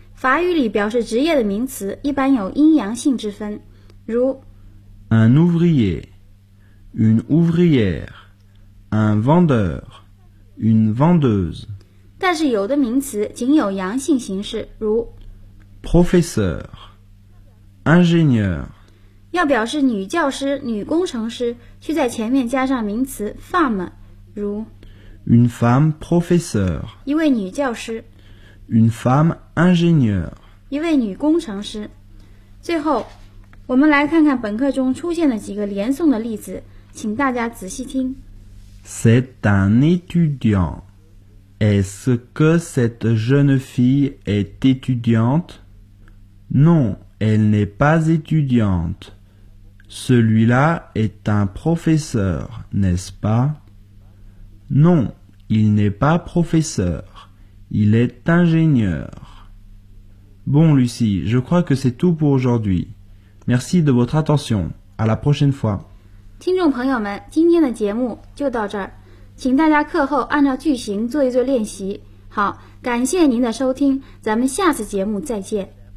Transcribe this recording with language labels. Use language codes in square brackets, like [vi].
[zh] 法语里表示职业的名词一般有阴阳性之分，如 [fr] un ouvrier, une ouvrière, un vendeur, une vendeuse. [zh] 但是有的名词仅有阳性形式，如 [fr] professeur, ingénieur. [zh] 要表示女教师、女工程师，需在前面加上名词 femme, 如 [fr] une femme professeur. [zh] 一位女教师。 [fr] Une femme ingénieure. [zh] 一位女工程师。最后，我们来看看本课中出现的几个连诵的例子，请大家仔细听。 [fr] C'est un étudiant. Est-ce que cette jeune fille est étudiante? Non, elle n'est pas étudiante. Celui-là est un professeur, n'est-ce pas? Non, il n'est pas professeur. Il est ingénieur. Bon, Lucie, je crois que c'est tout pour aujourd'hui. Merci de votre attention. À la prochaine fois. [zh] 听众朋友们，今天的节目就到这儿，请大家课后按照句型做一做练习。好，感谢您的收听，咱们下次节目再见。